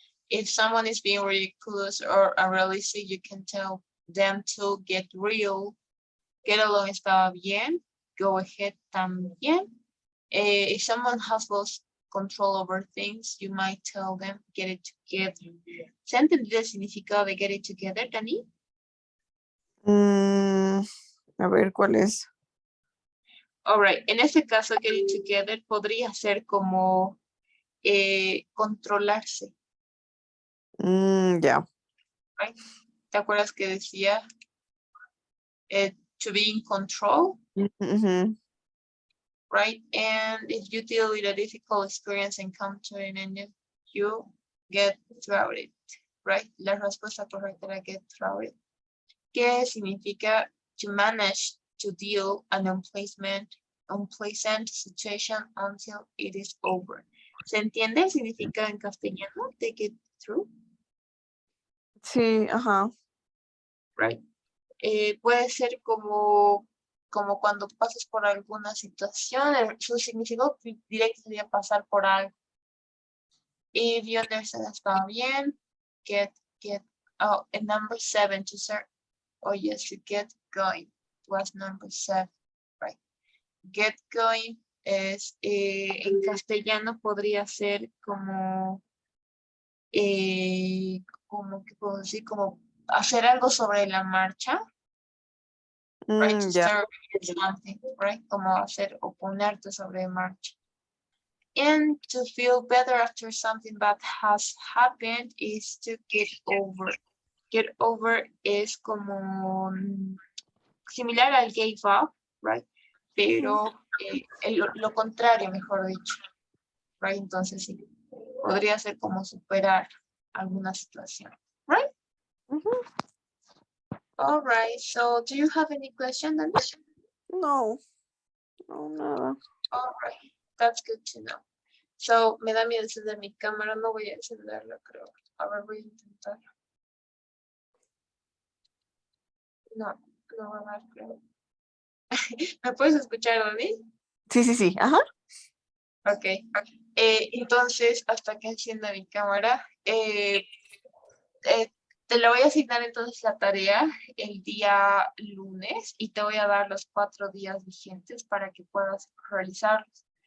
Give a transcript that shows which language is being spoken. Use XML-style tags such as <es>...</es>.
<en>If someone is being ridiculous or unrealistic, you can tell them to get real.</en> <es>Get along está bien. Go ahead también.</es> <en>If someone has lost control over things, you might tell them get it together.</en> <es>¿Se ha entendido el significado de get it together, Dani? A ver, ¿cuál es? All right, en este caso, get it together podría ser como controlarse. Ya.</es> <en>Right?</en> <es>¿Te acuerdas que decía</es> <en>to be in control? Right? And if you deal with a difficult experience and come to an end, you get through it.</en> <es>Right? La respuesta correcta era get through it. ¿Qué significa</es> <en>to manage to deal an unpleasant situation until it is over?</en> <es>¿Se entiende el significado en castellano de get through? Sí, ajá.</es> <en>right?</en> <es>Puede ser como cuando pasas por alguna situación, su significado directo sería pasar por algo.</es> <en>If you understand,</en> <es>está bien.</es> <en>Get, oh, and number 7 to start. Oh, yes, to get going was number 7, right?</en> <es>Get going es, en castellano podría ser como, ¿qué puedo decir? Como hacer algo sobre la marcha, right?</es> <en>To</en> <es>Ya.</es> <en>start something, right?</en> <es>Como hacer o ponerte sobre marcha.</es> <en>And to feel better after something bad has happened is to get over.</en> <es>Get over es como similar al gave up, right? Pero lo contrario, mejor dicho, right? Entonces sí, podría ser como superar alguna situación, right?</es> <en>All right, so do you have any question, Dani?</en> <es>No, no, nada.</es> <en>All right, that's good to know.</en> <es>So, me da miedo encender mi cámara, no voy a encenderla, creo. A ver, voy a intentar. No, no va a dar, creo. ¿Me puedes escuchar, Dani? Sí, sí, sí, ajá. Ok. Entonces, hasta que encienda mi cámara, te la voy a asignar entonces la tarea el día lunes y te voy a dar los 4 días vigentes para que puedas realizarlos.</es>